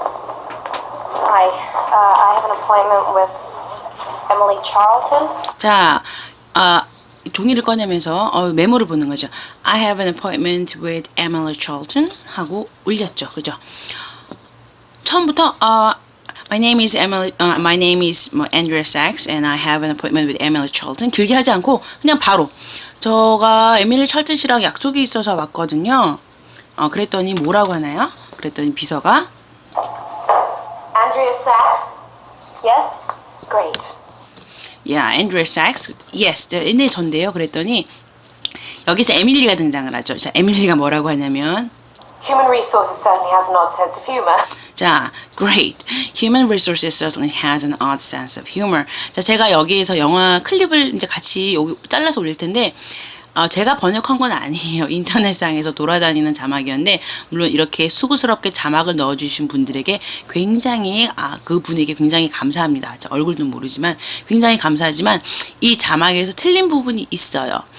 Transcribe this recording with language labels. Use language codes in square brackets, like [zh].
[en] I have an appointment with Emily Charlton. [ko] 자, 종이를 꺼내면서 메모를 보는 거죠. [en] I have an appointment with Emily Charlton [ko] 하고 올렸죠. 그죠? 처음부터 [en] my name is Andrea Sachs and I have an appointment with Emily Charlton. [ko] 길게 하지 않고 그냥 바로 저가 에밀리 찰튼 씨랑 약속이 있어서 왔거든요. 그랬더니 뭐라고 하나요? 그랬더니 비서가 [en] Andrea Sachs? Yes? Great. Yeah, Andrea Sachs. Yes. [ko] 네, 전데요. 그랬더니 여기서 에밀리가 등장을 하죠. 자, 에밀리가 뭐라고 하냐면 [en] Human Resources certainly has an odd sense of humor. 자, great. Human Resources certainly has an odd sense of humor. [ko] 자, 제가 여기에서 영화 클립을 이제 같이 여기 잘라서 올릴 텐데 제가 번역한 건 아니에요. 인터넷상에서 돌아다니는 자막이었는데 물론 이렇게 수고스럽게 자막을 넣어주신 분들에게 굉장히 그 분에게 굉장히 감사합니다. 얼굴도 모르지만 굉장히 감사하지만 이 자막에서 틀린 부분이 있어요.